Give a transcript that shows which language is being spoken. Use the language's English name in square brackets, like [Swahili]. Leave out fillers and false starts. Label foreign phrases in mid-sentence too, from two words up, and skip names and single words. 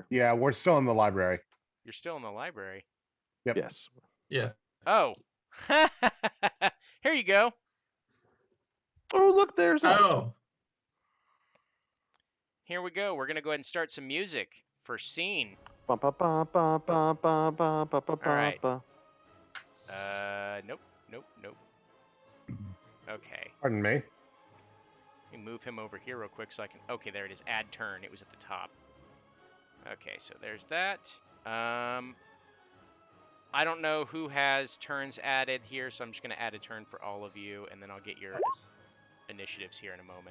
[English] Yeah, we're still in the library. You're still in the library. Yep. Yes. Yeah. Oh. Here you go. Oh, look, there's us. Oh. Here we go. We're going to go ahead and start some music for scene. Bum, ba, ba, ba, ba, ba, ba, ba, ba, right. ba. Nope. Okay. Pardon me. Let me move him over here real quick so I can... Okay, there it is. Add turn. It was at the top. Okay, so there's that. I don't know who has turns added here, so I'm just going to add a turn for all of you, and then I'll get your initiatives here in a moment.